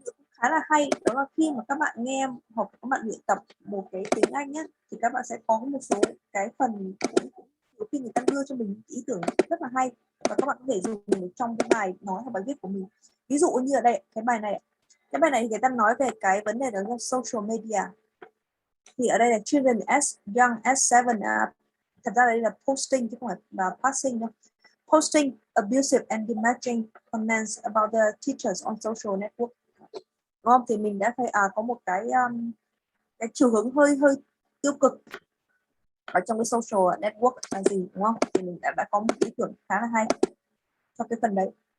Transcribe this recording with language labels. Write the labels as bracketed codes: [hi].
[vi] Khá là hay, đó là khi mà các bạn nghe hoặc các bạn luyện tập một cái tiếng Anh nhé, thì các bạn sẽ có một số cái phần khi người ta đưa cho mình ý tưởng rất là hay và các bạn có thể dùng trong cái bài nói hoặc bài viết của mình. Ví dụ như ở đây cái bài này thì người ta nói về cái vấn đề đó là social media, thì ở đây là [en] children as young as 7 [vi] thật ra đây là posting chứ không phải là passing đâu. [en] Posting abusive and damaging comments about the teachers on social network. [vi] Đúng không? Thì mình đã thấy có một cái chiều hướng hơi tiêu cực ở trong cái social network là gì đúng không? Thì mình đã có một ý tưởng khá là hay cho cái phần đấy.